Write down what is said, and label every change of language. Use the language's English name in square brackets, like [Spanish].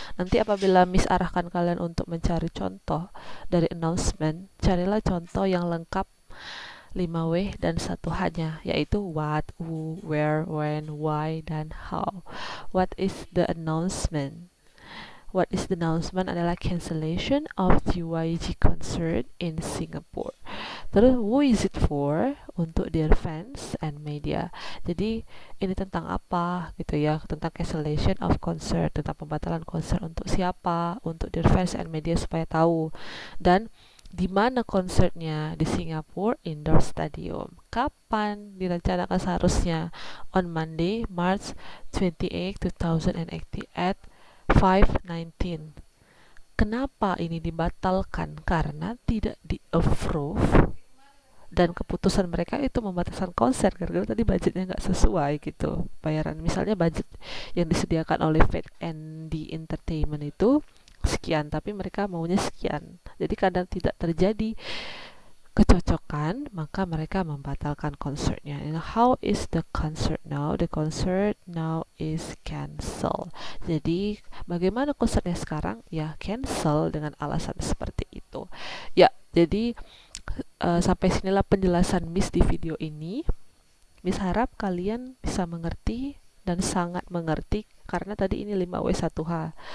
[Indonesian] Nanti apabila Miss arahkan kalian untuk mencari contoh dari announcement, carilah contoh yang lengkap 5W dan 1H-nya, yaitu what, who, where, when, why, dan how. [English] What is the announcement? What is the announcement [Indonesian] adalah [English] cancellation of GYG concert in Singapore. [Indonesian] Terus [English] who is it for? [Indonesian] Untuk [English] their fans and media. [Indonesian] Jadi ini tentang apa gitu ya? Tentang [English] cancellation of concert, [Indonesian] tentang pembatalan konser untuk siapa? Untuk [English] their fans and media [Indonesian] supaya tahu. Dan di mana konsernya? Di Singapore Indoor Stadium. Kapan direncanakan seharusnya? [English] On Monday, March 28, 2018 at 5:19. [Indonesian] Kenapa ini dibatalkan? Karena tidak di-approve dan keputusan mereka itu membatalkan konser karena tadi budgetnya nggak sesuai gitu bayaran. Misalnya budget yang disediakan oleh Fate and the Entertainment itu sekian, tapi mereka maunya sekian. Jadi kadang tidak terjadi kecocokan, maka mereka membatalkan konsernya. [English] And how is the concert now? The concert now is cancel. [Indonesian] Jadi bagaimana konsernya sekarang? Ya cancel dengan alasan seperti itu. Ya, jadi sampai sinilah penjelasan Miss di video ini. Miss harap kalian bisa mengerti dan sangat mengerti karena tadi ini 5W1H.